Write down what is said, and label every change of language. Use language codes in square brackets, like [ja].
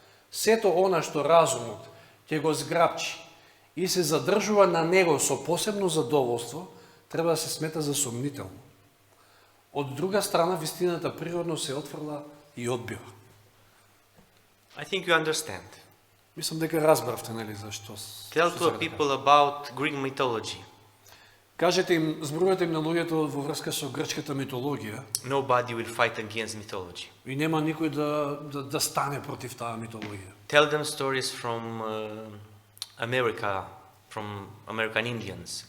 [mk] Сето она што разумот ќе го зграпчи и се задржува на него со посебно задоволство, треба да се смета за сомнително. Од друга страна, вистината природно се отфрла и одбива. [en] I think you understand. [mk] Мислам дека разбравте, нели, зашто. [en] Tell to people about Greek mythology. [mk] Кажете им, зборувате им на луѓето во врска со грчката митологија [en] Nobody will fight against mythology. [mk] и нема никој да стане против таа митологија. [en] Tell them stories from America, from American Indians.